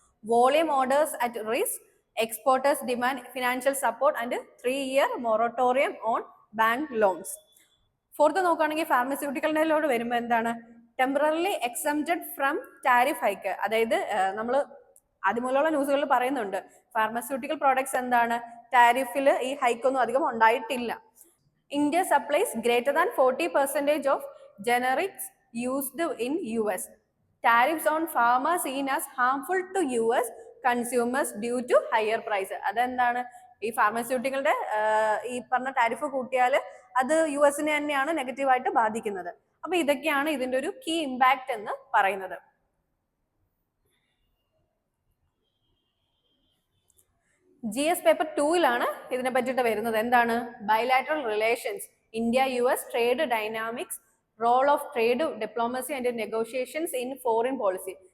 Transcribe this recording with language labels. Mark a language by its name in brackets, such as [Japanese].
[English] Volume orders at risk, exporters demand financial support and 3-year moratorium on bank loans. [Malayalam] Fourth നോക്കുകയാണെങ്കിൽ ഫാർമസ്യൂട്ടിക്കലിനോട് വരുമ്പോൾ എന്താണ്, [English] Temporarily exempted from tariff hike. [Malayalam] അതായത് നമ്മൾ അതുമൂലമുള്ള ന്യൂസുകളിൽ പറയുന്നുണ്ട് pharmaceutical products എന്താണ് ടാരിഫിൽ ഈ ഹൈക്കൊന്നും അധികം ഉണ്ടായിട്ടില്ല. [English] India supplies greater than 40% of generics used in US. Tariffs on pharma seen as harmful to US consumers due to higher price. [Malayalam] അതെന്താണ്, ഈ ഫാർമസ്യൂട്ടിക്കളുടെ ഈ പറഞ്ഞ ടാരിഫ് കൂട്ടിയാൽ അത് US തന്നെയാണ് നെഗറ്റീവായിട്ട് ബാധിക്കുന്നത്. അപ്പൊ ഇതൊക്കെയാണ് ഇതിന്റെ ഒരു കീ ഇമ്പാക്ട് എന്ന് പറയുന്നത്. GS പേപ്പർ 2-ലാണ് ഇതിനെ പറ്റിയിട്ട് വരുന്നത്. എന്താണ്, [English] Bilateral relations, India US trade dynamics, role of trade diplomacy and negotiations in foreign policy.